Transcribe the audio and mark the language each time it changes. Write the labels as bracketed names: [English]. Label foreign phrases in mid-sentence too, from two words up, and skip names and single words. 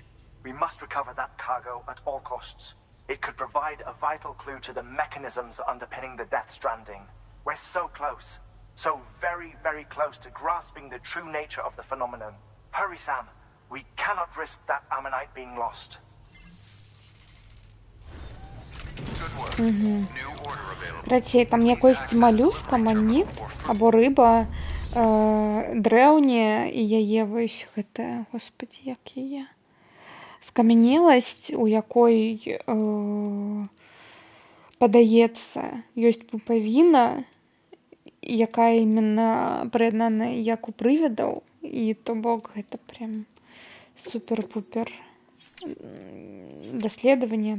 [English] We must recover that cargo at all costs. It could provide a vital clue to the mechanisms underpinning the Death Stranding. We're so close. So very, very close to grasping the true nature of the phenomenon. Hurry, Sam. We cannot risk that ammonite being lost. Good work. New order available. [Belarusian] Братей, там якось малюска, манік або риба древня, і яе вось гэта, господі, як яе, скамянеласць, у якой падаецца, ёсць пупавіна, якая іменно прыяднана як у прывідаў, і то бок гэта прям супер-пупер даследаванне.